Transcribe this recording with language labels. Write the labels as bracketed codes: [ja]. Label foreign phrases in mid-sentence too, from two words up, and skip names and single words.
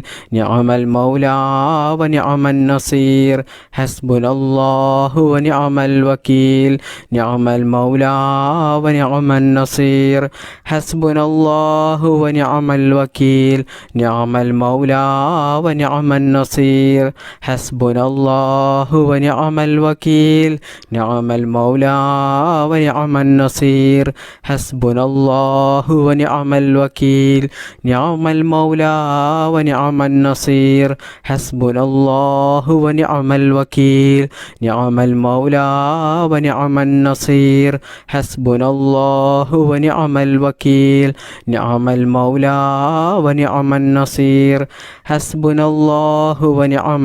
[ar] نعم المولى ونعم النصير. حسبنا الله ونعم الوكيل. نعم المولى ونعم النصير. حسبنا الله ونعم الوكيل. نعم المولى ونعم النصير. النصير حسبنا الله ونعم الوكيل نعم المولى ونعم النصير حسبنا الله ونعم الوكيل نعم المولى ونعم النصير حسبنا الله ونعم الوكيل نعم المولى ونعم النصير حسبنا الله ونعم الوكيل نعم المولى ونعم النصير حسبنا الله ونعم